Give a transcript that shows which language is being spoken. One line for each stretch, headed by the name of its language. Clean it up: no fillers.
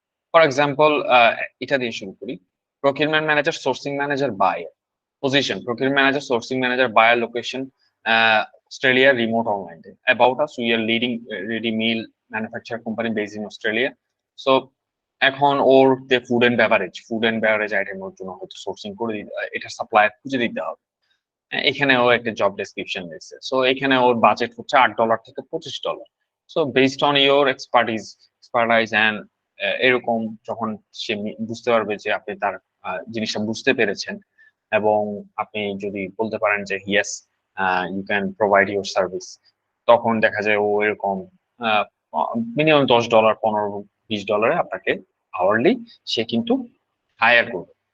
Bangla: For example এটা দিয়ে শুরু করি। Procurement manager, sourcing manager, buyer position.
English: Procurement manager, sourcing manager, buyer, location, Australia, remote online. About us, we are leading ready meal manufacturer company based in Australia.
Bangla: So এখন ওর food and beverage আইটেমের জন্য হয়তো sourcing করে এটা supplier খুঁজে দিতে হবে। এখানে ও একটা জব ডেসক্রিপশন দিচ্ছে। সো এখানে ওর বাজেট হচ্ছে $8 থেকে $25। So
English: based on your expertise
Bangla: and এরকম যখন সে বুঝতে পারবে যে আপনি তার জিনিসটা বুঝতে পেরেছেন এবং আপনি যদি বলতে পারেন যে
English: yes you can provide your service,
Bangla: তখন দেখা যায় ও এরকম মিনিমাম $10, $15, আপনাকে আওয়ারলি সে কিন্তু হায়ার করবে।